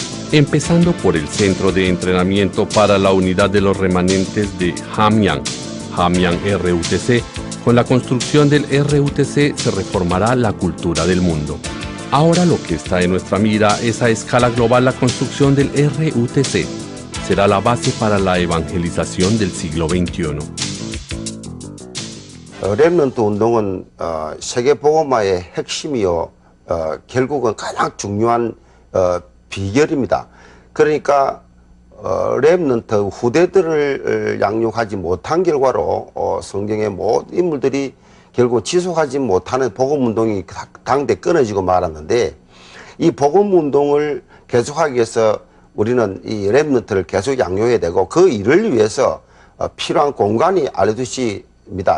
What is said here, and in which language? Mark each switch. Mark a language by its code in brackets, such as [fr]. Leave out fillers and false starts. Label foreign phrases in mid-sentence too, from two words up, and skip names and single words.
[es] Empezando por el centro de entrenamiento para la unidad de los remanentes de Hamyang RUTC. Con la construcción del RUTC se reformará la cultura del mundo. Ahora lo que está en nuestra mira es a escala global la construcción del RUTC. Será la base para la evangelización del siglo XXI. [ko] 렘넌트 운동은 세계 복음화의 핵심이요, 결국은 가장 중요한 비결입니다. 그러니까 렘넌트 후대들을 양육하지 못한 결과로 성경의 모든 인물들이 결국 지속하지 못하는 복음 운동이 당대 끊어지고 말았는데, 이 복음 운동을 계속하기 위해서 우리는 이 렘넌트를 계속 양육해야 되고, 그 일을 위해서 필요한 공간이 알려두시입니다.